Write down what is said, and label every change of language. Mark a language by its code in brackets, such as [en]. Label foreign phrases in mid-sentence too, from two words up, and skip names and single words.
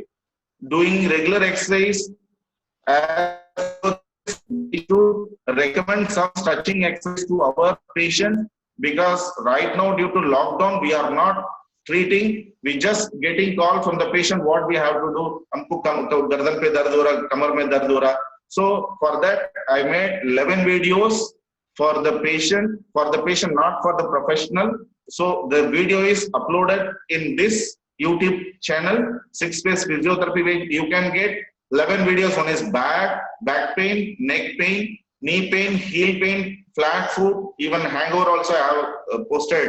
[en] Doing regular exercise. We should recommend some stretching exercise to our patients, because right now due to lockdown we are not treating, we just getting call from the patient what we have to do. [hi] Humko gardan pe dard ho raha, kamar mein dard ho raha. [en] So for that I made 11 videos for the patient, not for the professional. So the video is uploaded in this YouTube channel, 6 Space Physiotherapy, where you can get 11 videos. One is back pain, neck pain, knee pain, heel pain, flat foot, even hangover also I have posted.